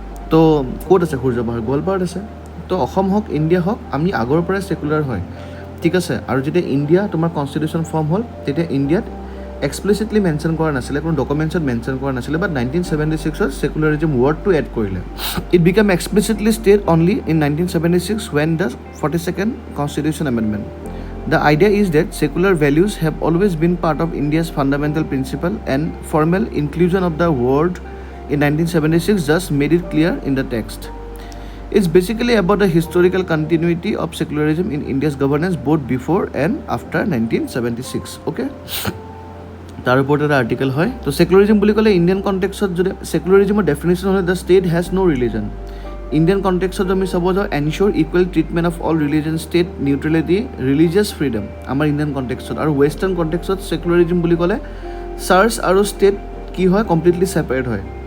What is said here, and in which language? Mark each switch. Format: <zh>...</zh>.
<as>তো ক'ত আছে সূৰ্য পাহাৰ? গোৱালপাৰাত আছে। তো অসম হওক ইণ্ডিয়া হওক আমি আগৰ পৰাই সেকুলাৰ হয়, ঠিক আছে। আৰু যেতিয়া ইণ্ডিয়া তোমাৰ কনষ্টিটিউশ্যন ফৰ্ম হ'ল তেতিয়া ইণ্ডিয়াত এক্সপ্লিচিটলি মেনশ্যন কৰা নাছিলে, কোনো ডকুমেণ্টছত মেনশ্যন কৰা নাছিলে, বাট 1976ত সেকুলাৰিজিম ৱৰ্ডটো এড কৰিলে।</as> <en>It become explicitly state only in 1976 when the 42nd Constitution Amendment. The idea is that secular values have always been part of India's fundamental principle, and formal inclusion of the word in 1976 just made it clear in the text. It's basically about the historical continuity of secularism in India's governance both before and after 1976.</en> <as>Okay? তাৰ ওপৰত এটা article হয়। তো সেকুলাৰিজিম বুলি ক'লে Indian কণ্টেক্সত যদি সেকুলাৰিজিমৰ definition হ'লে</as> <en>The state has no' religion.</en> <as>Indian কণ্টেক্সত আমি চাব যাওঁ</as> <en>ensure equal treatment of all religion,</en> <as>state neutrality, religious freedom আমাৰ ইণ্ডিয়ান কণ্টেক্সত। আৰু ৱেষ্টাৰ্ণ কণ্টেক্সত সেকুলাৰিজিম বুলি ক'লে চাৰ্চ আৰু ষ্টেট কি হয়? কমপ্লিটলি ছেপাৰেট হয়।</as>